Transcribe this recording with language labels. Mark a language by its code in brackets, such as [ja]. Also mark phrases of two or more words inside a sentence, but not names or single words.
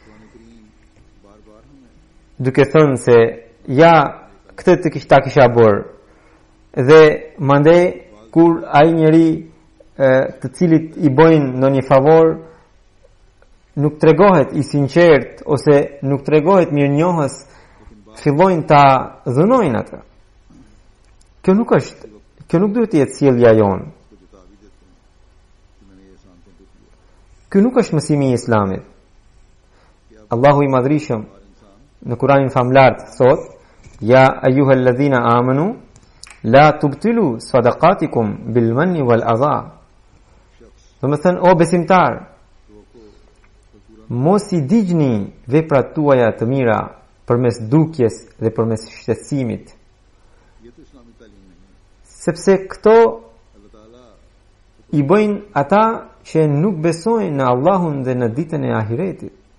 [sq] duke thënë se ja këtë ta kisha bërë, dhe mandej kur ai njeri të cilit i bëjnë në një favor nuk tregohet i sinqert ose nuk tregohet mirënjohës, fillojnë ta dhunojnë atë. Kjo nuk duhet të jetë sjellja jonë. Kjo nuk është mësimi i Islamit. Allahu i Madhrishëm në Kur'anin famlar thot: [ar] "يا أيها الذين آمنوا لا تبطلوا صدقاتكم بالمن والأذى." [sq] Do të thënë, o besimtar, mos i digjni veprat tuaja të mira përmes dukjes dhe përmes shtetësimit. Sepse këto i bëjnë ata që nuk besojnë në Allahun dhe në ditën e ahiretit.